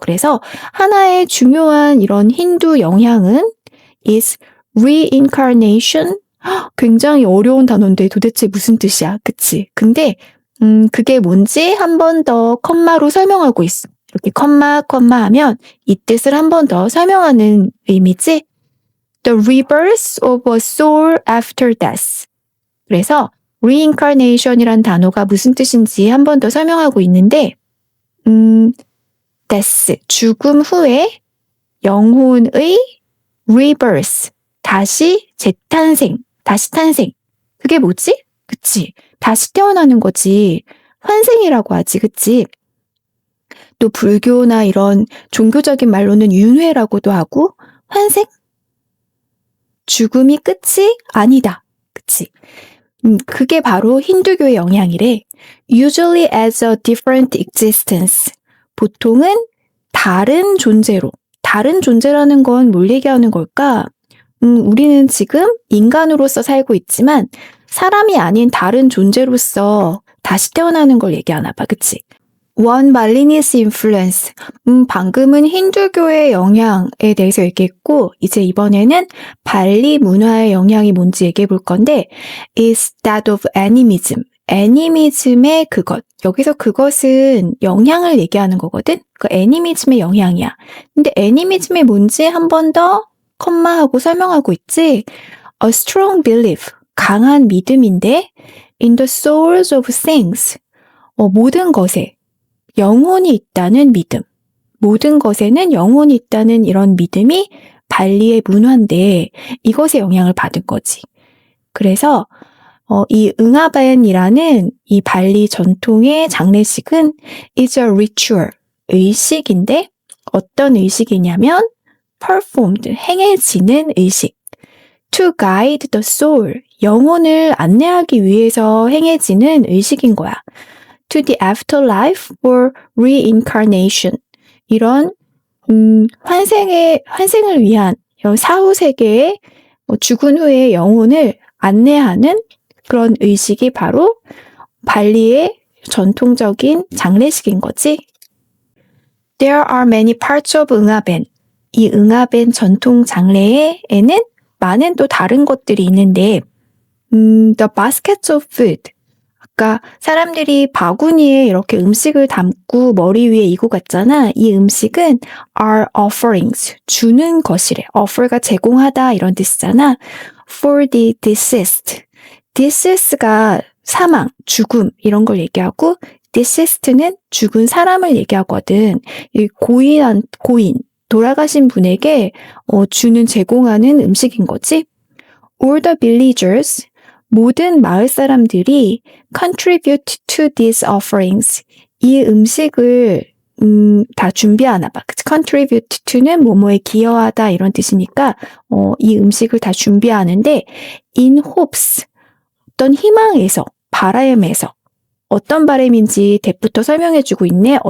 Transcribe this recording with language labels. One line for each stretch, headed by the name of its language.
Korean: 그래서 하나의 중요한 이런 힌두 영향은
English: is reincarnation.
Korean: 굉장히 어려운 단어인데 도대체 무슨 뜻이야? 그치? 근데 그게 뭔지 한 번 더 컴마로 설명하고 있어. 이렇게 컴마 하면 이 뜻을 한 번 더 설명하는 의미지.
English: The rebirth of a soul after death.
Korean: 그래서 reincarnation이란 단어가 무슨 뜻인지 한 번 더 설명하고 있는데 death, 죽음 후에 영혼의 rebirth, 다시 재탄생, 다시 탄생. 그게 뭐지? 그치? 다시 태어나는 거지. 환생이라고 하지, 그치? 또 불교나 이런 종교적인 말로는 윤회라고도 하고 환생? 죽음이 끝이 아니다. 그치? 그게 바로 힌두교의 영향이래.
English: Usually as a different existence.
Korean: 보통은 다른 존재로. 다른 존재라는 건 뭘 얘기하는 걸까? 우리는 지금 인간으로서 살고 있지만 사람이 아닌 다른 존재로서 다시 태어나는 걸 얘기하나 봐. 그치?
English: One Balinese influence.
Korean: 방금은 힌두교의 영향에 대해서 얘기했고 이제 이번에는 발리 문화의 영향이 뭔지 얘기해 볼 건데
English: is that of animism.
Korean: 애니미즘의 그것. 여기서 그것은 영향을 얘기하는 거거든? 그 애니미즘의 영향이야. 근데 애니미즘이 뭔지 한 번 더 컴마하고 설명하고 있지?
English: A strong belief.
Korean: 강한 믿음인데
English: in the souls of things.
Korean: 모든 것에 영혼이 있다는 믿음. 모든 것에는 영혼이 있다는 이런 믿음이 발리의 문화인데 이것에 영향을 받은 거지. 그래서 이 응아벤이라는 이 발리 전통의 장례식은 is a ritual, 의식인데 어떤 의식이냐면 performed, 행해지는 의식.
English: To guide the soul,
Korean: 영혼을 안내하기 위해서 행해지는 의식인 거야.
English: To the afterlife or reincarnation.
Korean: 이런 환생을 위한 사후 세계의 죽은 후의 영혼을 안내하는 그런 의식이 바로 발리의 전통적인 장례식인 거지.
English: There are many parts of 응아벤.
Korean: 이 응아벤 전통 장례에는 많은 또 다른 것들이 있는데
English: the baskets of food.
Korean: 아까 사람들이 바구니에 이렇게 음식을 담고 머리 위에 이고 갔잖아. 이 음식은
English: are offerings,
Korean: 주는 것이래. offer가 제공하다 이런 뜻이잖아. For the deceased. deceased가 사망, 죽음 이런 걸 얘기하고 deceased는 죽은 사람을 얘기하거든. 이 고인, 돌아가신 분에게 주는 제공하는 음식인 거지.
English: All the villagers,
Korean: 모든 마을 사람들이
English: contribute to these offerings.
Korean: 이 음식을 다 준비하나 봐. contribute to는 뭐뭐에 기여하다 이런 뜻이니까 이 음식을 다 준비하는데
English: in hopes,
Korean: 어떤 희망에서, 바람에서 어떤 바람인지 대부터 설명해주고 있네.